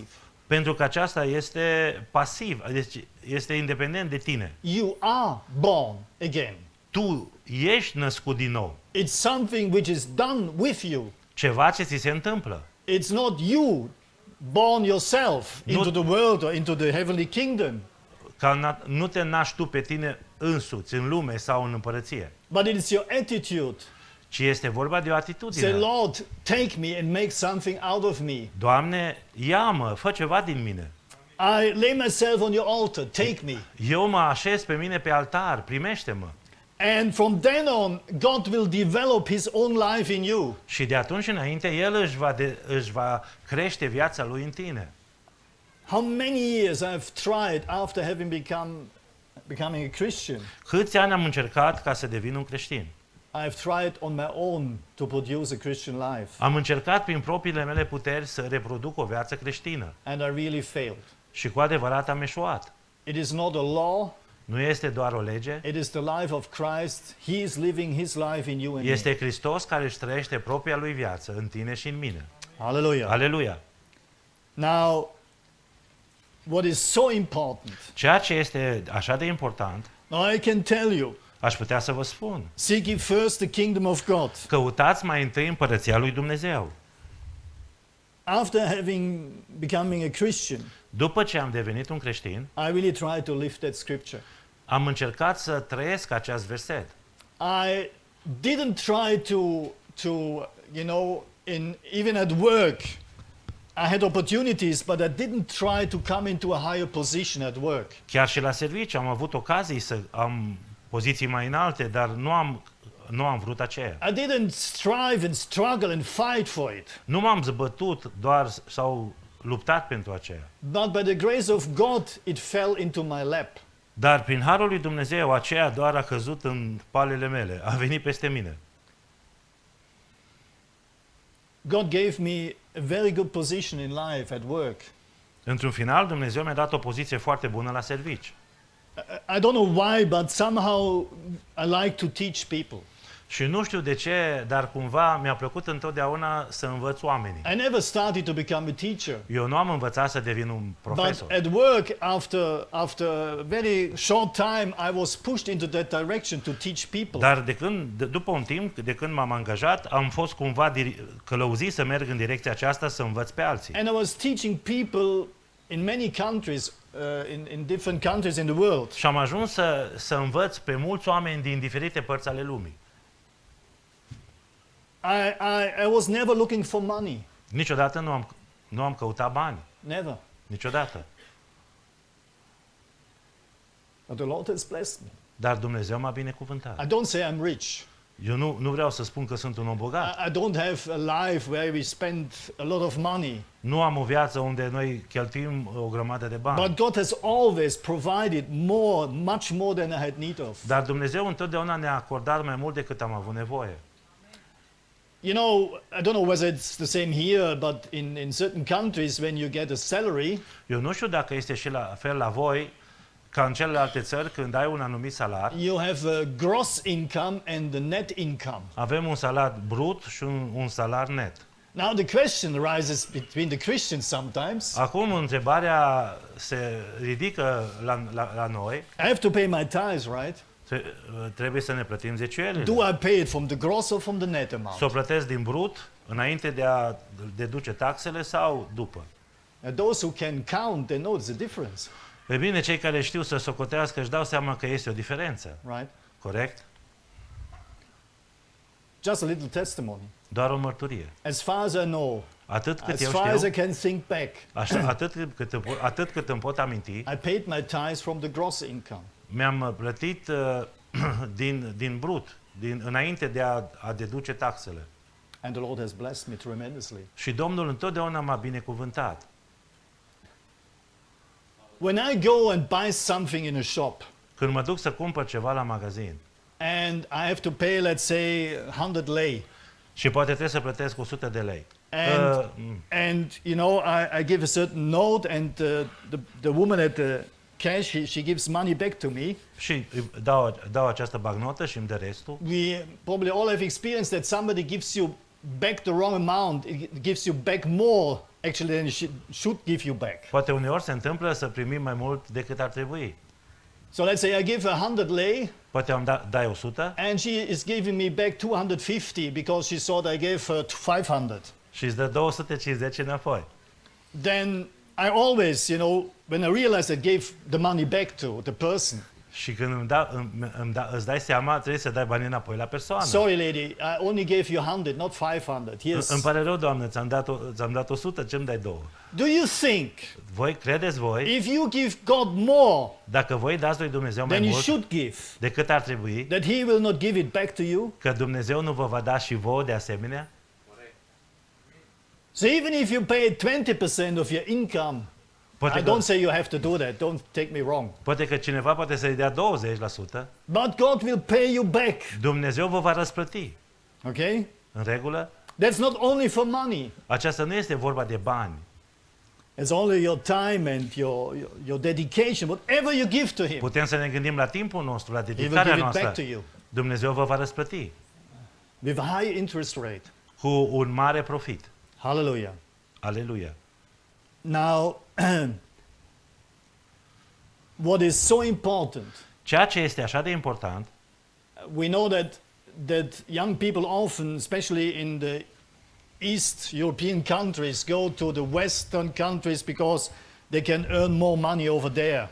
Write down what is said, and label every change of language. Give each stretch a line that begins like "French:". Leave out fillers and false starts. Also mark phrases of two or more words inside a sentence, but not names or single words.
Romanian: Pentru că aceasta este pasiv, deci este independent de tine.
English: You are born again.
Romanian: Tu ești născut din nou.
English: It's something which is done with you.
Romanian: Ceva ce ți se întâmplă.
English: It's not you born yourself No. into the world or into the heavenly kingdom.
Romanian: Ca nu te naști tu pe tine însuți în lume sau în împărăție,
English: But it is your attitude.
Romanian: ci este vorba de o
English: Say,
Romanian: atitudine.
English: Lord, take me and make something out of me.
Romanian: Doamne, ia-mă, fă ceva din mine.
English: I lay myself on your altar. Take me.
Romanian: Eu mă așez pe mine pe altar, primește-mă.
English: And from then on, God will develop his own life in you.
Romanian: Și de atunci înainte, El își va crește viața Lui în tine.
English: How many years I've tried after having becoming a Christian.
Romanian: Câți ani am încercat ca să devin un creștin?
English: I've tried on my own to produce a Christian life.
Romanian: Am încercat prin propriile mele puteri să reproduc o viață creștină.
English: And I really failed.
Romanian: Și cu adevărat am eșuat.
English: It is not a law.
Romanian: Nu este doar o lege,
English: It is the life of Christ. He is living his life in you and me.
Romanian: este Hristos care își trăiește propria lui viață în tine și în mine.
English: Hallelujah.
Romanian: Aleluia!
English: Now, what is so important,
Romanian: Ceea ce este așa de important,
English: now I can tell you,
Romanian: aș putea să vă spun,
English: seek ye first the kingdom of God.
Romanian: căutați mai întâi împărăția lui Dumnezeu.
English: After becoming a Christian,
Romanian: După ce am devenit un creștin,
English: I really try to live that scripture.
Romanian: am încercat să trăiesc acest verset.
English: I didn't try to even at work, I had opportunities, but I didn't try to come into a higher position at work.
Romanian: Chiar și la serviciu am avut ocazii să am poziții mai înalte, dar nu am vrut aceea.
English: I didn't strive and struggle and fight for it.
Romanian: Nu m-am zbătut doar sau luptat pentru aceea.
English: But by the grace of God, it fell into my lap.
Romanian: Dar prin harul lui Dumnezeu, aceea doar a căzut în palele mele, a venit peste mine.
English: God gave me a very good position in life at work.
Romanian: Într-un final, Dumnezeu mi-a dat o poziție foarte bună la servici.
English: I don't know why, but somehow I like to teach people.
Romanian: Și nu știu de ce, dar cumva mi-a plăcut întotdeauna să învăț oamenii.
English: I never started to become a teacher.
Romanian: Eu nu am învățat să devin un
English: But
Romanian: profesor.
English: at work, after a very short time, I was pushed into that direction to teach people.
Romanian: Dar după un timp, de când m-am angajat, am fost cumva călăuzit să merg în direcția aceasta să învăț pe alții.
English: And I was teaching people in many countries, in different countries in the world.
Romanian: Și am ajuns să învăț pe mulți oameni din diferite părți ale lumii.
English: I was never looking for money.
Romanian: Niciodată nu am căutat bani.
English: Never.
Romanian: Niciodată.
English: But the Lord has blessed me.
Romanian: Dar Dumnezeu m-a binecuvântat.
English: I don't say I'm rich.
Romanian: Eu nu vreau să spun că sunt un om bogat.
English: I don't have a life where we spend a lot of money.
Romanian: Nu am o viață unde noi cheltuim o grămadă de bani.
English: But God has always provided more, much more than I had need of.
Romanian: Dar Dumnezeu întotdeauna ne-a acordat mai mult decât am avut nevoie.
English: You know, I don't know whether it's the same here, but in certain countries when you get a salary,
Romanian: Eu nu știu dacă este și la fel la voi, ca în celelalte țări, când ai un anumit salar,
English: you have a gross income and the net income.
Romanian: avem un salar brut și un salar net.
English: Now the question arises between the Christians sometimes.
Romanian: Acum întrebarea se ridică la noi,
English: I have to pay my tithes, right?
Romanian: trebuie să ne plătim zeciuielile.
English: Do I pay it from the gross or from the net amount?
Romanian: Să o plătesc din brut, înainte de a deduce taxele sau după?
English: And those who can count, they know there's a difference,
Romanian: E bine, cei care știu să socotească își dau seama că este o diferență,
English: right?
Romanian: corect?
English: Just a little testimony.
Romanian: Doar o mărturie.
English: As far as I know,
Romanian: Atât cât
English: as
Romanian: eu
English: far as I
Romanian: știu,
English: can think back,
Romanian: atât cât îmi pot aminti,
English: I paid my tithes from the gross income.
Romanian: mi-am plătit din brut, înainte de a deduce taxele.
English: And the Lord has blessed me tremendously.
Romanian: Și Domnul întotdeauna m-a binecuvântat.
English: When I go and buy something in a shop,
Romanian: Când mă duc să cumpăr ceva la magazin
English: and I have to pay, let's say, 100 lei,
Romanian: și poate trebuie să plătesc 100 de lei.
English: and you know, I give a certain note, and the woman at the cash, she gives money back to me.
Romanian: Și îi dau această bagnotă și îmi dă restul.
English: We probably all have experienced that somebody gives you back the wrong amount. It gives you back more, actually, than it should give you back.
Romanian: Poate uneori se întâmplă să primim mai mult decât ar trebui.
English: So let's say I give 100 lei,
Romanian: Poate dai 100
English: and she is giving me back 250 because she thought I gave her 500.
Romanian: și îți dă 250 înapoi.
English: Then I always, you know, when I realized I gave the money back to the person,
Romanian: Și când îți dai seama, trebuie să dai banii înapoi la persoană.
English: sorry lady, I only gave you 100, not 500.
Romanian: Îmi
English: Here's.
Romanian: pare rău, Doamne, ți-am dat 100, ce-mi dai 2?
English: Do you think
Romanian: Credeți voi,
English: if you give God more
Romanian: dacă voi dați lui Dumnezeu mai
English: than you
Romanian: mult
English: should give,
Romanian: decât ar trebui,
English: that He will not give it back to you?
Romanian: că Dumnezeu nu vă va da și vouă de asemenea?
English: So even if you pay 20% of your income,
Romanian: Poate
English: I
Romanian: că,
English: don't say you have to do that, don't take me wrong.
Romanian: poate că cineva poate să-i dea 20%,
English: But God will pay you back,
Romanian: Dumnezeu vă va răsplăti.
English: okay?
Romanian: În regulă?
English: That's not only for money.
Romanian: Aceasta nu este vorba de bani.
English: It's only your time and your dedication, whatever you give to Him,
Romanian: Putem să ne gândim la timpul nostru, la
English: He will
Romanian: dedicarea
English: give it back
Romanian: noastră.
English: to you
Romanian: Dumnezeu vă va răsplăti
English: with a high interest rate.
Romanian: cu un mare profit.
English: Hallelujah.
Romanian: Aleluia.
English: Now, what is so important,
Romanian: Ceea ce este așa de important,
English: we know that young people often, especially in the East European countries, go to the Western countries because they can earn more money over there.